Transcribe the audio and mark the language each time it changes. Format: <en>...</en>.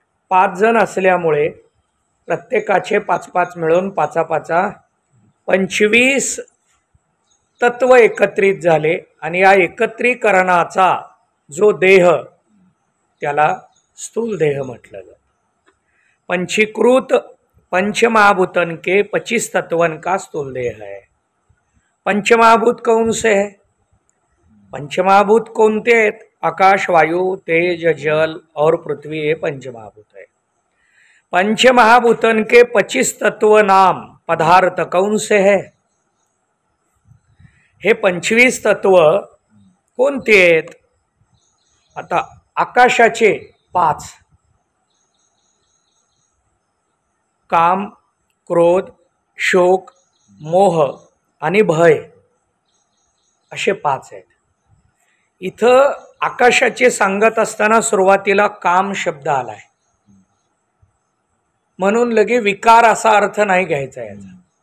<mr>5 जण असल्यामुळे प्रत्येकाचे 5-5 मिळून 5-5 25 तत्व एकत्रित झाले आणि या एकत्रीकरणाचा जो देह त्याला स्थूल देह म्हटलं जातं।</mr> <hi>पंचीकृत पंचमहाभूतन के 25 तत्वन का स्थूल देह है। पंचमहाभूत कौन से है।</hi> <mr>पंचमहाभूत कोणते आहेत।</mr> <hi>आकाश, वायु, तेज, जल और पृथ्वी ये पंचमहाभूत है। पंचमहाभूतन के 25 तत्व नाम पदार्थ कौन से है।</hi> <mr>हे 25 तत्व कोणते आहेत? आता आकाशाचे 5, काम, क्रोध, शोक, मोह आणि भय असे 5 आहेत. इथं आकाशाचे सांगत असताना सुरुवातीला काम शब्द आलाय, म्हणून लगे विकार असा अर्थ नाही घ्यायचा याचा.</mr>